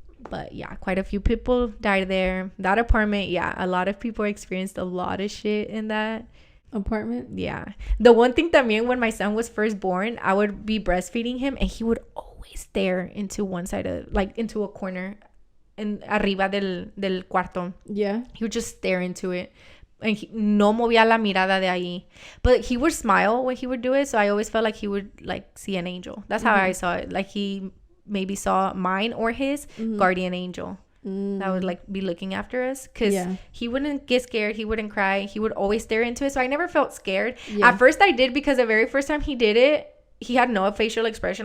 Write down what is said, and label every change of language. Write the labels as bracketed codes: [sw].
[en] But yeah, quite a few people died there. That apartment, yeah, a lot of people experienced a lot of shit in that apartment. Yeah. The one thing [es] también, [en] when my son was first born, I would be breastfeeding him and he would always stare into one side of, like, into a corner [es] en arriba del cuarto. [en] Yeah. He would just stare into it. [es] And no movía la mirada de ahí. [en] But he would smile when he would do it, so I always felt like he would like see an angel. That's how I saw it. Like he maybe saw mine or his guardian angel that would like be looking after us, because he wouldn't get scared, he wouldn't cry, he would always stare into it. So I never felt scared. At first I did, because the very first time he did it, he had no facial expression.